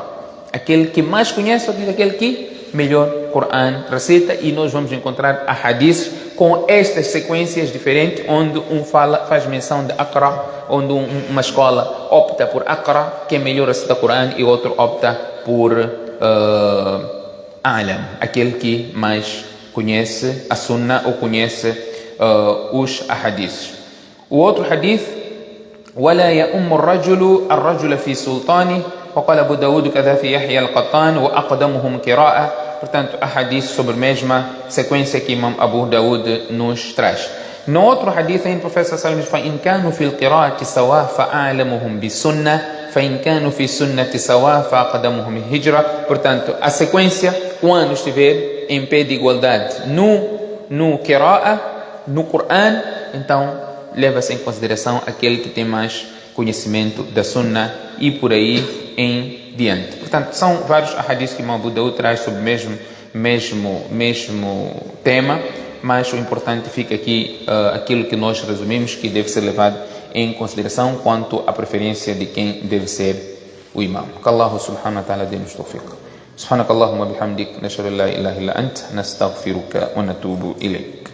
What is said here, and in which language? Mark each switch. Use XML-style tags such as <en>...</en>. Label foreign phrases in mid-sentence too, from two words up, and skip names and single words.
<pt>Aquele que mais conhece, outro diz aquele que melhor Coran recita, e nós vamos encontrar hadiths com estas sequências diferentes, onde um faz menção de aqra, onde uma escola opta por aqra, que é melhor recitar Coran, e outro opta por alam, aquele que mais conhece a sunnah ou conhece os hadiths. O outro hadith,</pt> <ar>ولا يؤم الرجل في سلطانه, وقال أبو داود كذا في يحيى القطان وأقدمهم قراءة.</ar> <pt>Portanto, a hadith sobre a mesma sequência que Imam Abu Daud nos traz. No outro hadith, o profeta</pt> <ar>صلى الله عليه وسلم</ar> <pt>diz:</pt> <ar>فإن كانوا في القراءة سواء فأعلمهم بالسنة فإن كانوا في السنة سواء فأقدمهم الهجرة.</ar> <pt>Portanto, a sequência, quando estiver em pé de igualdade no qira'a, no Coran, então leva-se em consideração aquele que tem mais conhecimento da sunnah e por aí em diante. Portanto, são vários hadiths que Imam Abu Daud traz sobre o mesmo tema, mas o importante fica aqui aquilo que nós resumimos, que deve ser levado em consideração quanto à preferência de quem deve ser o imam.</pt> <ar>Que الله سبحانه وتعالى dê-nos tawfiq. سبحانك اللهم وبحمدك نشهد أن لا إله إلا أنت نستغفرك ونتوب إليك.</ar>